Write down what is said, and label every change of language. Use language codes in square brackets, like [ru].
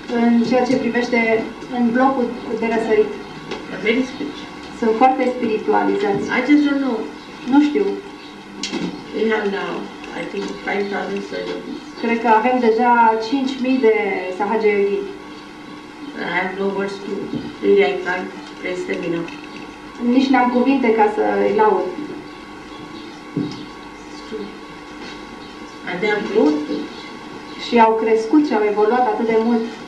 [ro] în ceea ce privește în blocul de răsărit. [en] But very spiritual. [ro] Sunt foarte spiritualizați. [en] I just don't know. [ro] Nu știu. [en] We have now, I think, 5,000 surgeons. [ro] Cred că avem deja 5.000 de Sahaja Yogini. [en] I have no words to, really I can't praise them enough. [ro] Nici n-am cuvinte ca să îi laud. [en] It's true. And they have grown too. [ro] Și au crescut și au evoluat atât de mult.